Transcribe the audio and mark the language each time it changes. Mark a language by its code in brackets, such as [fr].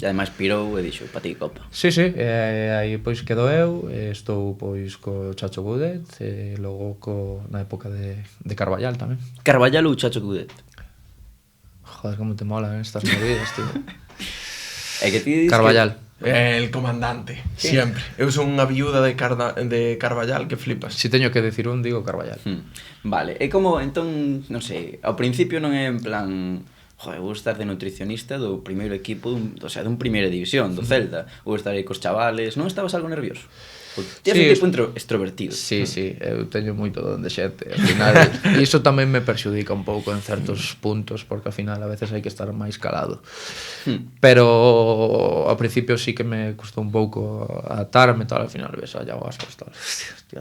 [gl] E ademais pirou e dixo, pa ti Copa. Sí, aí pois quedo eu, estou pois co Chacho Goudet, e logo na época de Carballal tamén. Carballal ou Chacho Goudet? [es] Joder, como te molan estas movidas, tío. [gl] É que ti Carballal. [es] El comandante, siempre. [gl] Eu son unha viuda de Carballal que flipas. Si teño que decir un, digo Carballal. Vale, é como, entón, non sei, ao principio non é en plan... Joder, vou estar de nutricionista do primeiro equipo, o sea, dun primeira división, do Celta. Vou estar aí cos chavales. Non estabas algo nervioso? Ti és un tipo extrovertido. Sí, eu teño moito don de xente. Al final, iso tamén me perxudica un pouco en certos puntos, porque ao final a veces hai que estar máis calado. Pero ao principio sí que me custou un pouco adaptarme, tal, al final ves a Iago Aspas, tal. Hostia.